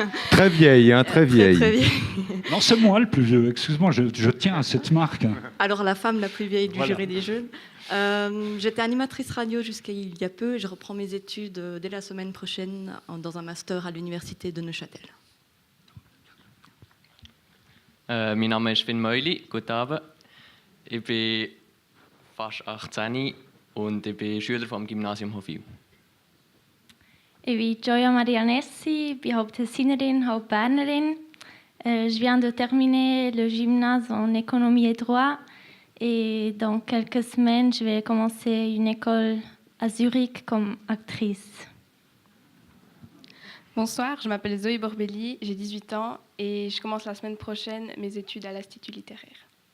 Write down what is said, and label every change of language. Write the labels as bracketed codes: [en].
[fr] Très vieille, hein, très vieille. Très vieille. Non, c'est moi le plus vieux, excuse-moi, je tiens à cette marque. Alors la femme la plus vieille du Voilà. jury des jeunes. J'étais animatrice radio jusqu'à il y a peu, et je reprends mes études dès la semaine prochaine dans un master à l'université de Neuchâtel. [de] Mein Name ist Finn Meuli, guten Abend. Ich bin fast 18 und ich bin Schüler vom Gymnasium Hofwil. Ich bin Gioia Marianessi, ich bin Haupttessinerin, Hauptbernerin. [fr] Je viens de terminer le gymnase en économie et droit et dans quelques semaines, je vais commencer une école à Zurich comme actrice. Bonsoir, je m'appelle Zoé Borbelli, j'ai 18 ans et je commence la semaine prochaine mes études à l'Institut littéraire.